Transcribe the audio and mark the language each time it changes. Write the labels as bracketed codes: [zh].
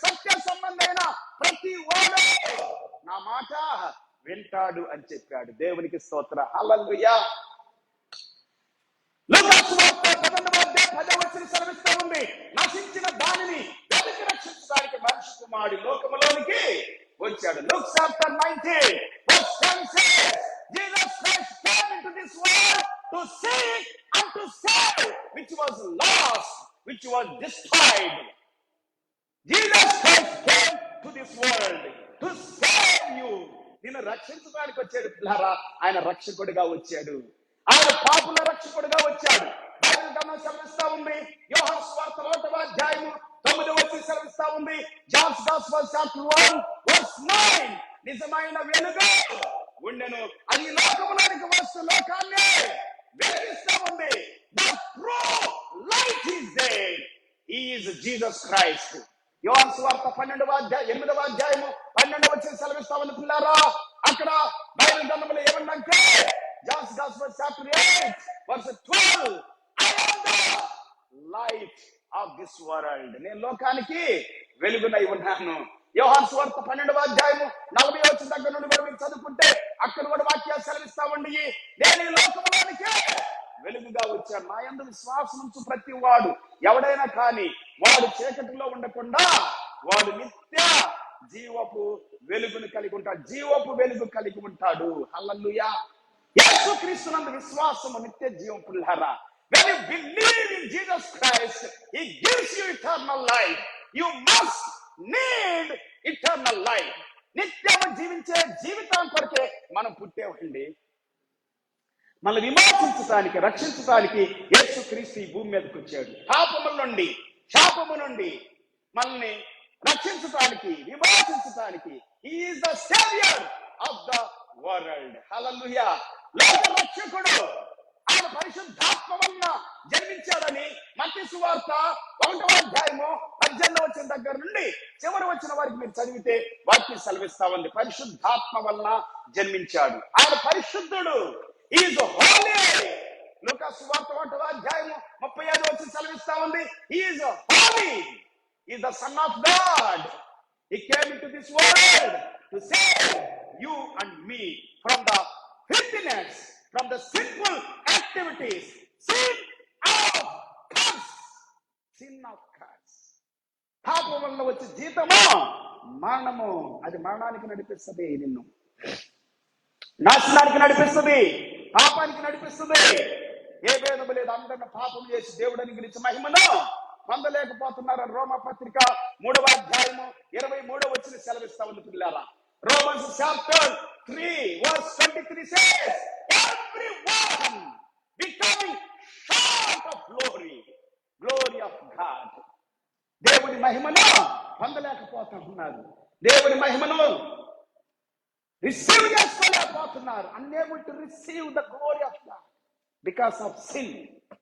[te] సత్య సంబంధమైన ప్రతి వాడు నా మాట వింటాడు అని చెప్పాడు. దేవునికి స్తోత్ర, హల్లెలూయా. లూకాసు వార్త 11వ అధ్యాయం 10వ వచనం సెలవిస్తా ఉంది, నశించిన దానిని వెతికి రక్షించడానికి మనిషి కుమారుడు లోకములోనికి వచ్చాడు. [en] Luke chapter 19 verse 10 says, Jesus Christ came into this world to seek and to save which was lost, which was destroyed. Jesus Christ came to this world to save you. [te] నిన్ను రక్షించడానికి వచ్చాడు పిల్లారా. ఆయన రక్షకుడిగా వచ్చాడు, ఆయన పాపుల రక్షకుడిగా వచ్చాడు. బైబిల్ గ్రంథం సెలవిస్తా ఉంది, యోహాను సువార్త 1వ అధ్యాయము 9వ వచనం సెలవిస్తా ఉంది, [en] John's gospel chapter 1 verse 9, [te] నిజమైన వెలుగు ఉండెను, అది లోకములోనికి వస్తూ లోకాన్ని వెలిగిస్తా ఉంది. [en] The true light is there. He is Jesus Christ. [te] యోహాను సువార్త 8వ అధ్యాయము 12వ వచనం సెలవిస్తా ఉంది పిల్లారా. అక్కడ బైబిల్ గ్రంథంలో ఏమందంటే [en] John's gospel chapter 8 verse 12, I am the light of this world. [te] నేను లోకానికి వెలుగునై ఉన్నాను. యోహాను సువార్త 12వ అధ్యాయము 40వ వచనం దగ్గర నుండి కూడా మీరు చదువుకుంటే అక్కడ కూడా వాక్యాలు సెలవిస్తా ఉండి, నేను ఈ లోకములోనికి వెలుగుగా వచ్చాను, నా యందు విశ్వాసం ఉంచు ప్రతి వాడు ఎవడైనా కానీ వాడు చీకటిలో ఉండకుండా వాడు నిత్య జీవపు వెలుగును కలిగి ఉంటాడు, జీవపు వెలుగు కలిగి ఉంటాడు. హల్లెలూయా. యేసుక్రీస్తునందు విశ్వాసము నిత్య జీవం పిల్లారా. [en] When you believe in Jesus Christ, He gives you eternal life. You must need eternal life. [te] నిత్యము జీవించే జీవితం కొరకే మనం పుట్టేవండి. మనల్ని విమోచించడానికి, రక్షించడానికి యేసుక్రీస్తు ఈ భూమి మీదకి వచ్చాడు. పాపముల నుండి, శాపము నుండి మనల్ని రక్షించడానికి, విమోచించడానికి. [en] He is the savior of the world. [te] హల్లెలూయా. లోక రక్షకుడు. ఆయన పరిశుద్ధాత్మ వలన జన్మించాడని మత్తయి సువార్త 1వ అధ్యాయము 18వ వచనం దగ్గర నుండి చివరి వచ్చిన వారికి మీరు చదివితే వాక్యం సెలవిస్తా ఉంది. పరిశుద్ధాత్మ వలన జన్మించాడు. ఆయన పరిశుద్ధుడు. [en] He is holy. [te] లూకా సువార్త 1వ అధ్యాయము 35వ వచనం సెలవిస్తా ఉంది. [en] He is holy. He is the son of God. He came into this world to save you and me from the filthiness, from the sinful activities, sin of curse. Sin of curse. [te] పాపం వల్ల వచ్చే జీతము మరణము. అది మరణానికి నడిపిస్తుంది, నిన్ను నాశనానికి నడిపిస్తుంది, పాపానికి నడిపిస్తుంది. ఏ భేదము లేదు. అందరిని పాపం చేసి దేవుడిని గురించి మహిమను పొందలేకపోతున్నారని రోమపత్రిక 3వ అధ్యాయము 23వ వచనం సెలవిస్తా ఉంది పిల్లారా. [en] Romans chapter 3 verse 23 says, everyone becoming short of glory of God. [te] దేవుని మహిమను పొందలేకపోతా ఉన్నారు. దేవుని మహిమను receive చేసుకోలేకపోతున్నారు. [en] unable to receive the glory of God because of sin.